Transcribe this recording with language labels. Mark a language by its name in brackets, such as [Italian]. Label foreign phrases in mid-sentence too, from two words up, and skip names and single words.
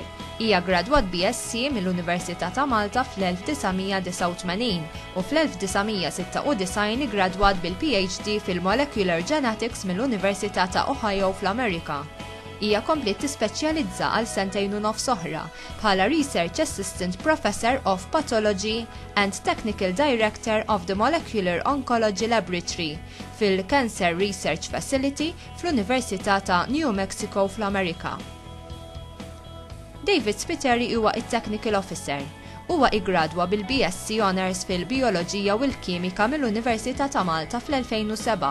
[Maltese] Hija gradwat BSc mill-Università ta' Malta fl-1989 u fl-1996 igradwat bil-PhD fil- [English] Molecular Genetics [Maltese] mill-Università ta' Ohio fl-Amerika. Hija komplet tispeċjalizza għal 2.5 snin oħra bħala [English] Research Assistant Professor of Pathology and Technical Director of the Molecular Oncology Laboratory [Maltese] fil- [English] Cancer Research Facility [Maltese] fl-Università ta' New Mexico fl-Amerika. David Spiteri huwa it- [English] Technical Officer. [Maltese] Huwa igradwa bil- [English] BSc Honors [Maltese] fil-Bioloġija u l-Kimika mill-Università ta' Malta fl-2007.